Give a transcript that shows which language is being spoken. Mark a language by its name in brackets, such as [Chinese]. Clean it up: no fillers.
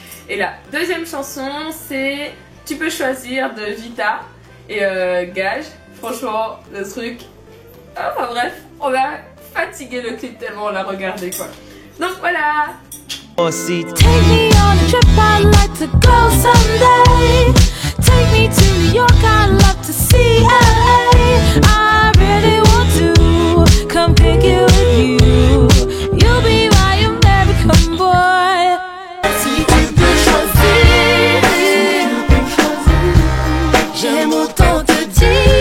[French] Et la deuxième chanson c'est Tu peux choisir de Vita et Gage. Franchement le truc enfin bref on a fatigué le clip tellement on l'a regardé quoi. Donc voilà. [English] Take me on a trip, I'd like to go someday. Take me to New York, I'd love to see LA. I really want to come pick you with you. You'll be my American boy. [French] Si tu peux choisir, j'aime autant te dire.